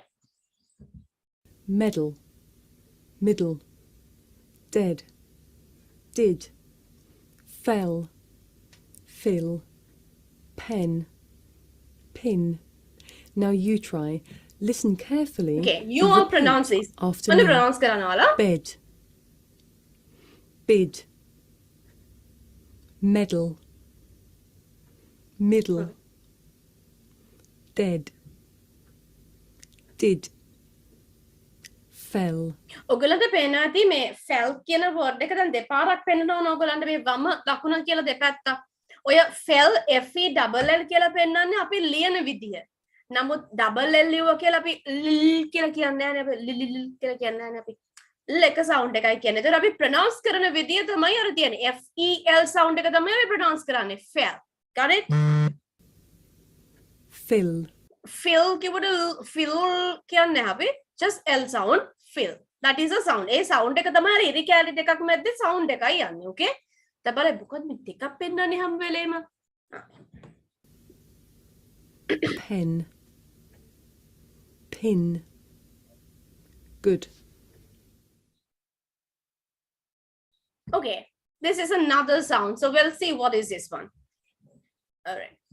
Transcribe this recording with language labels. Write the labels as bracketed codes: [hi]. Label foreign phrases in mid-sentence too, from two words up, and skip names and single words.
[en] Medal, middle. Dead, did. Fell, fill. Pen, pin. Now you try. Listen carefully. Okay, you and all repeat pronounce this. after මම me. [si] pronounce කරනවා ලා. [en] Bed. Bid. Medal. Middle. Dead. Did. Fell. [si] ඔයගලන්ට පේනවා ඇති මේ fell කියන word එක දැන් දෙපාරක් පෙන්නනවා ඔයගලන්ට මේ වම දකුණ කියලා දෙපැත්ත. ඔය fell [en] f e double l [si] කියලා පෙන්නන්නේ අපි ලියන විදිය. නමුත් [en] double l [si] ලියුවා කියලා අපි l කියලා කියන්නේ නැහැ නේ අපි l කියලා කියන්නේ නැහැ නේ අපි. l එක sound එකයි කියන්නේ. ඒතර අපි pronounce කරන විදිය තමයි අර තියෙන්නේ. [en] f e l sound [si] එක තමයි අපි pronounce කරන්නේ. [en] fell. Got it? Fill. [si] Fill කිව්වට fill කියන්නේ අපි [en] just l sound fill. That is a sound. [si] ඒ sound එක තමයි අර ඉරි කැලි දෙකක් මැද්දේ sound එකයි යන්නේ. Okay? තබල මොකද මේ දෙකක් පෙන්නන්නේ හැම වෙලේම. [en] Pen. Pin. Good. Okay, this is another sound. So we'll see what is this one. All right.